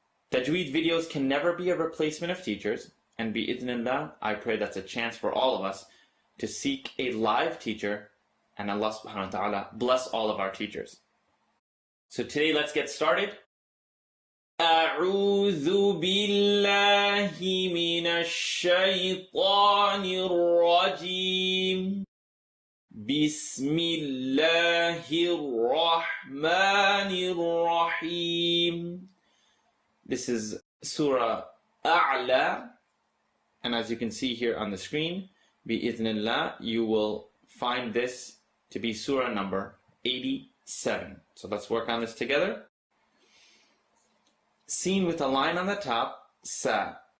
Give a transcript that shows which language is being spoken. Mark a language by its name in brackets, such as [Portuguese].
[English] Tajweed videos can never be a replacement of teachers, and bi'idhnillah, I pray that's a chance for all of us to seek a live teacher, and Allah subhanahu wa ta'ala bless all of our teachers. So today let's get started. [Arabic] أعوذ بالله من الشيطان الرجيم بسم الله الرحمن الرحيم. [English] This is Surah الأعلى, and as you can see here on the screen, bi'idhnillah, you will find this to be Surah number 87. So let's work on this together. Seen with a line on the top, sa.